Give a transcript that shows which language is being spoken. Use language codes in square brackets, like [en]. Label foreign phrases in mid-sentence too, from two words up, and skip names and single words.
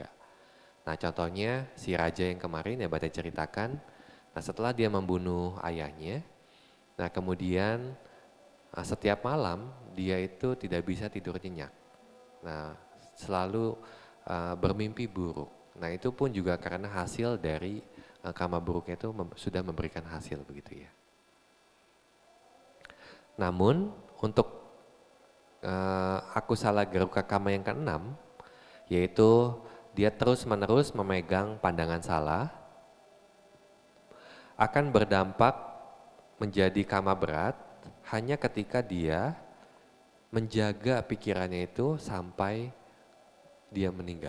[id] Nah, contohnya si raja yang kemarin ya Bante ceritakan, nah setelah dia membunuh ayahnya, nah kemudian setiap malam dia itu tidak bisa tidur nyenyak. Nah, selalu bermimpi buruk. Nah itu pun juga karena hasil dari karma buruknya itu sudah memberikan hasil begitu ya. Namun untuk [pi] akusala garuka kama [id] yang keenam, yaitu dia terus-menerus memegang pandangan salah, akan berdampak menjadi kama berat hanya ketika dia menjaga pikirannya itu sampai dia meninggal.